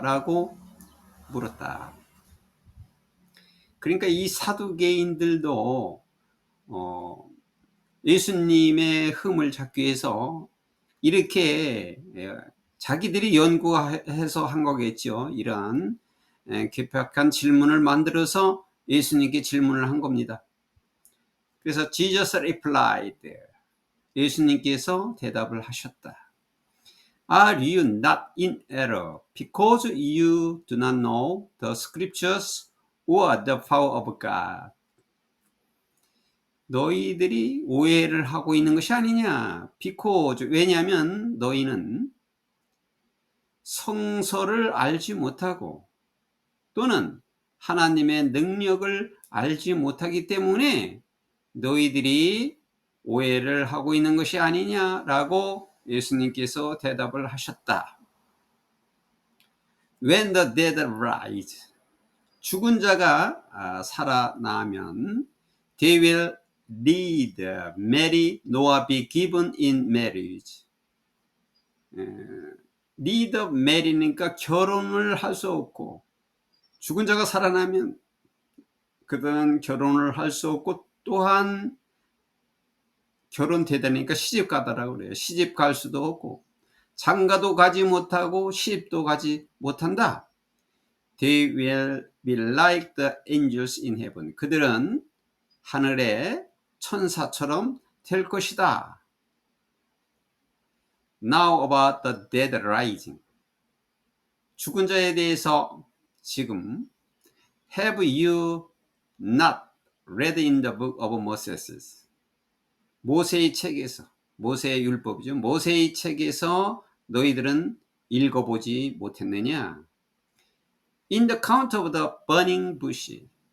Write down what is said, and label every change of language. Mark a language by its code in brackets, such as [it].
[ko] 라고 물었다. 그러니까 이 사두개인들도 예수님의 흠을 잡기 위해서 이렇게 자기들이 연구해서 한 거겠죠. 이러한 괴팍한 질문을 만들어서 예수님께 질문을 한 겁니다. 그래서 [en] Jesus replied. [ko] 예수님께서 대답을 하셨다. [en] Are you not in error because you do not know the scriptures or the power of God? [ko] 너희들이 오해를 하고 있는 것이 아니냐? because 왜냐하면 너희는 성서를 알지 못하고 또는 하나님의 능력을 알지 못하기 때문에 너희들이 오해를 하고 있는 것이 아니냐라고 예수님께서 대답을 하셨다. [en] When the dead rise, [ko] 죽은 자가 살아나면 [en] they will lead, marry, nor be given in marriage. lead, marry [ko] 니까 결혼을 할 수 없고 죽은 자가 살아나면 그들은 결혼을 할 수 없고 또한 결혼되다니까 시집 가다라고 그래요. 시집 갈 수도 없고 장가도 가지 못하고 시집도 가지 못한다. [en] They will be like the angels in heaven. [ko] 그들은 하늘의 천사처럼 될 것이다. [en] Now about the dead rising. [ko] 죽은 자에 대해서 지금 [en] Have you not read in the book of Moses? [ko] 모세의 책에서, 모세의 율법이죠. 모세의 책에서 너희들은 읽어보지 못했느냐? [en] In the count of the burning bush.